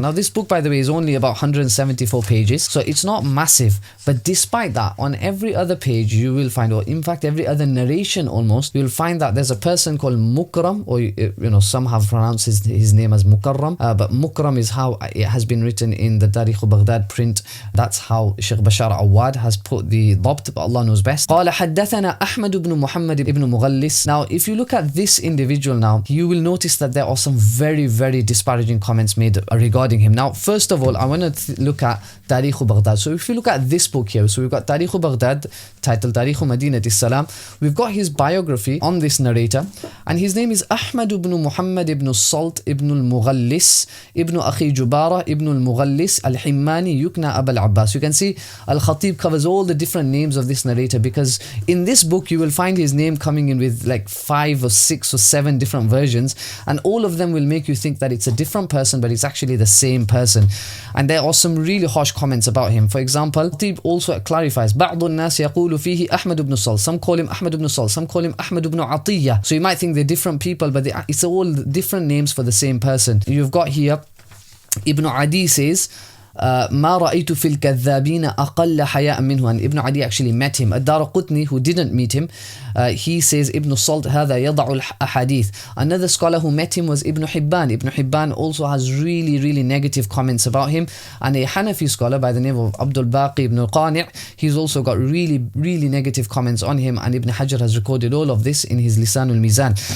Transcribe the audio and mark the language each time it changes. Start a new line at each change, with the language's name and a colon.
English: Now, this book, by the way, is only about 174 pages, so it's not massive, but despite that, on every other page you will find, or in fact every other narration almost, you'll find that there's a person called Mukram, or you know, some have pronounced his name as Mukarram, but Mukram is how it has been written in the Tarikh Baghdad print. That's how Sheikh Bashar Awad has put the dhabt, but Allah knows best.
Arabic: قال حدثنا أحمد بن محمد بن مغلس.
English: Now, if you look at this individual now, you will notice that there are some very, very disparaging comments made regarding him. Now, first of all, I want to look at Tarikh Baghdad. So if you look at this book here, so we've got Tarikh Baghdad, titled Tarikh Madinat al-Salam. We've got his biography on this narrator, and his name is Ahmad ibn Muhammad ibn Salt ibn al-Mughallis ibn Akhi Jubara ibn al-Mughallis al-Himmani yukna Abul Abbas. You can see Al-Khatib covers all the different names of this narrator, because in this book you will find his name coming in with like 5 or 6 or 7 different versions, and all of them will make you think that it's a different person, but it's actually the same person. And there are some really harsh comments about him. For example, Khatib also clarifies,
Arabic: بعض الناس يقول فيه أحمد بن صل.
English: Some call him Ahmad ibn Sal, some call him Ahmad ibn Atiyya. So you might think they're different people, but it's all different names for the same person. You've got here, Ibn Adi says,
Arabic: ما رأيت في الكذابين أقل حياء منه.
English: And Ibn Adi actually met him. Ad-Darqutni, who didn't meet him, he says Ibn Salt
Arabic: هذا يضع الأحاديث.
English: Another scholar who met him was Ibn Hibban. Ibn Hibban also has really, really negative comments about him. And a Hanafi scholar by the name of Abdul Baqi ibn al-Qani', he's also got really, really negative comments on him, and Ibn Hajar has recorded all of this in his Lisan al-Mizan.